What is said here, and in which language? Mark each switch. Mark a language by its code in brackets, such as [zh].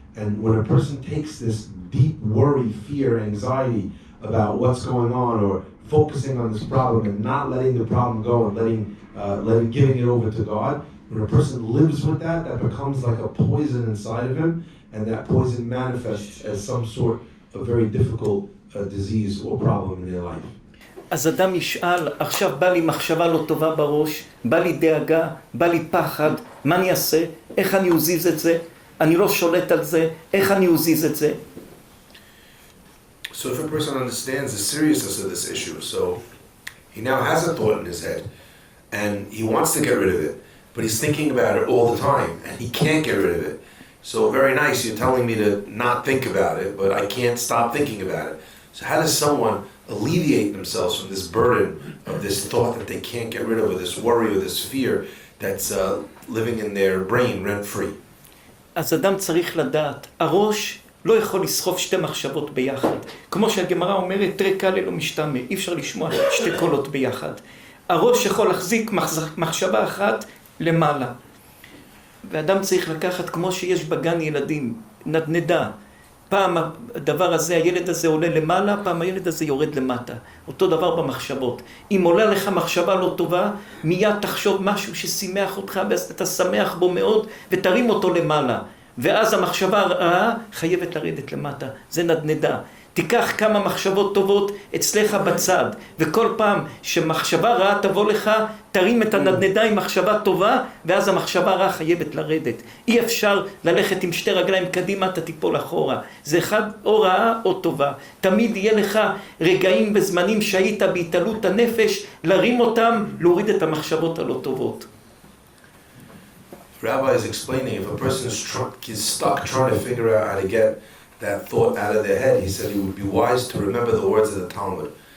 [en] And when a person takes this deep worry, fear, anxiety about what's going on, or focusing on this problem and not letting the problem go and giving it over to God, when a person lives with that becomes like a poison inside of him, and that poison manifests as some sort of very difficult disease or problem in their life. [he] אז אדם ישאל, עכשיו בא לי מחשבה לא טובה בראש, בא לי דאגה, בא לי פחד, מה אני אעשה? איך אני אזיז את זה? אני לא שולט על זה, איך אני אזיז את זה? [en] So if a person understands the seriousness of this issue, so he now has a thought in his head, and he wants to get rid of it, but he's thinking about it all the time, and he can't get rid of it. So very nice, you're telling me to not think about it, but I can't stop thinking about it. So how does someone alleviate themselves from this burden of this thought that they can't get rid of, or this worry or this fear that's living in their brain rent-free? [he] אז אדם צריך לדעת, הראש לא יכול לסחוב 2 מחשבות ביחד. כמו שהגמרא אומרת, תראה קל לא משתמע, אי אפשר לשמוע 2 קולות ביחד. הראש יכול להחזיק מחשבה אחת למעלה. ואדם צריך לקחת, כמו שיש בגן ילדים, נדנדה. פעם הדבר הזה, הילד הזה עולה למעלה, פעם הילד הזה יורד למטה. אותו דבר במחשבות. אם עולה לך מחשבה לא טובה, מיד תחשוב משהו ששימח אותך, ואז אתה שמח בו מאוד, ותרים אותו למעלה. ואז המחשבה הרעה חייבת לרדת למטה. זה נדנדה. תיקח כמה מחשבות טובות אצלך בצד, וכל פעם שמחשבה רעה תבוא לך, תרים את הנדנדה עם מחשבה טובה, ואז המחשבה הרעה חייבת לרדת. אי אפשר ללכת עם 2 רגליים קדימה, אתה תיפול אחורה. זה אחד או רעה או טובה. תמיד יהיה לך רגעים וזמנים שהיית בהתעלות הנפש, להרים אותם, להוריד את המחשבות הלא טובות. [en] Rabbi is explaining, if a person is stuck trying to figure out how to get that thought out of their head, he said it would be wise to remember the words of the Talmud.